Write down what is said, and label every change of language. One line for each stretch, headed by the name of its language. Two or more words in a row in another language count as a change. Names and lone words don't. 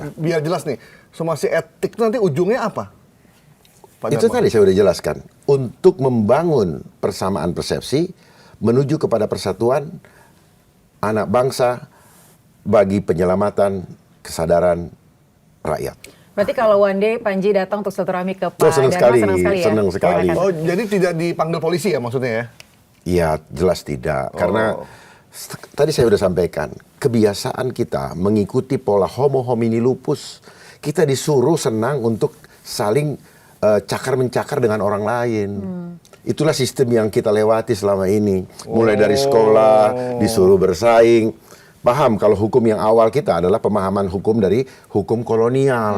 Indonesian: Nah, biar jelas nih, somasi etik itu nanti ujungnya apa? Pak Itu Dharma? tadi saya sudah jelaskan. Untuk membangun persamaan persepsi menuju kepada persatuan anak bangsa bagi penyelamatan kesadaran rakyat. Berarti kalau
English: one day
Indonesian: Panji datang untuk silaturahmi ke Pak senang Dharma, sekali, senang sekali ya? senang sekali. Silakan. Oh, jadi tidak dipanggil polisi ya maksudnya ya? Iya, jelas tidak. Karena tadi saya sudah sampaikan, kebiasaan kita mengikuti pola
Latin: homo homini lupus.
Indonesian: Kita disuruh senang untuk saling cakar-mencakar dengan orang lain. Itulah sistem yang kita lewati selama ini. Mulai dari sekolah, disuruh bersaing. Paham kalau hukum yang awal kita adalah pemahaman hukum dari hukum kolonial.